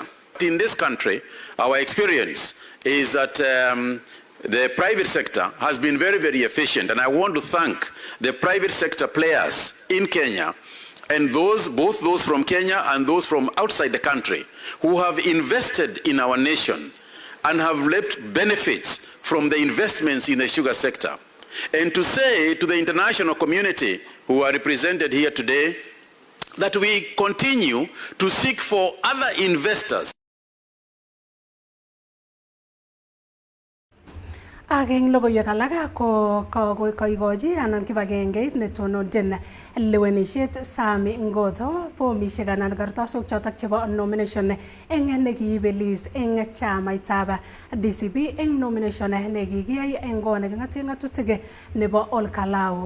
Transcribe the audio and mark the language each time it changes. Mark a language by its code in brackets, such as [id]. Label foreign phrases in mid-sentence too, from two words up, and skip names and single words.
[en] In this country, our experience is that the private sector has been very, very efficient, and I want to thank the private sector players in Kenya and both those from Kenya and those from outside the country who have invested in our nation and have reaped benefits from the investments in the sugar sector. And to say to the international community who are represented here today that we continue to seek for other investors. [kln] Ageng logoiwek alak ko koigochi anan kibagengeit netononjin lewenishet Sami Ngodho fomishek anan kartasok chotok chebo nomination eng nekiibelis eng chamaitab DCP eng nomination nekikiyai eng kot neking'ate ng'atutik nebo Olkalau.